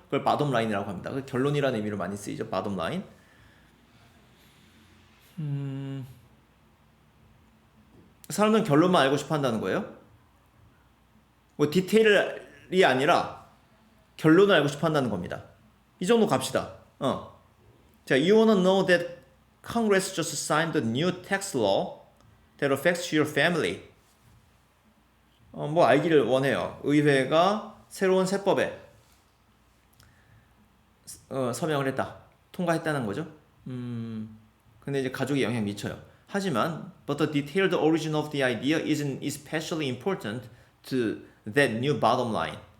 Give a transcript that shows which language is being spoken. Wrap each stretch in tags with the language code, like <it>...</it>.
<ko>그걸 bottom line이라고 합니다. 그 결론이라는 의미로 많이 쓰이죠.</ko> <en>bottom line.</en> <ko>사람들은 결론만 알고 싶어 한다는 거예요. 뭐 디테일이 아니라 결론을 알고 싶어 한다는 겁니다. 이 정도 갑시다.</ko> <en>자, you wanna know that Congress just signed a new tax law that affects your family.</en> <ko>뭐 알기를 원해요. 의회가 새로운 세법에 서명을 했다. 통과했다는 거죠. 근데 이제 가족에 영향 미쳐요. 하지만</ko> <en>but the detailed origin of the idea isn't especially important to that new bottom line.</en>